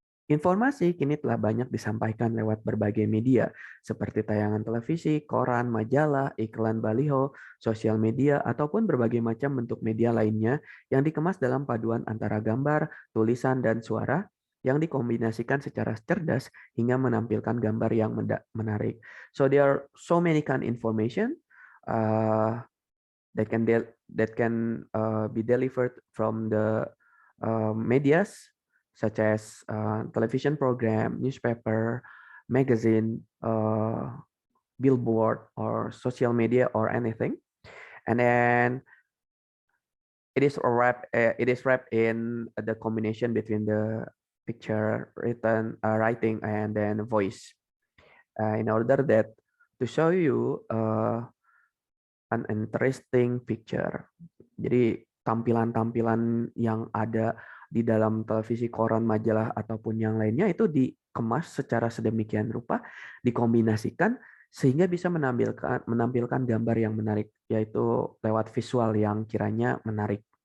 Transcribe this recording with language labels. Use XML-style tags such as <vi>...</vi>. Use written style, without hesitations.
<id>Informasi kini telah banyak disampaikan lewat berbagai media, seperti tayangan televisi, koran, majalah, iklan baliho, sosial media, ataupun berbagai macam bentuk media lainnya yang dikemas dalam paduan antara gambar, tulisan, dan suara yang dikombinasikan secara cerdas hingga menampilkan gambar yang menarik.</id> <en>So there are so many kind information that can be delivered from the medias such as television program, newspaper, magazine, billboard, or social media or anything. And then it is wrapped in the combination between the picture, writing, and then voice. In order that to show you an interesting picture.</en> <id>Jadi tampilan-tampilan yang ada di dalam televisi, koran, majalah, ataupun yang lainnya itu dikemas secara sedemikian rupa, dikombinasikan sehingga bisa menampilkan gambar yang menarik, yaitu lewat visual yang kiranya menarik.</id>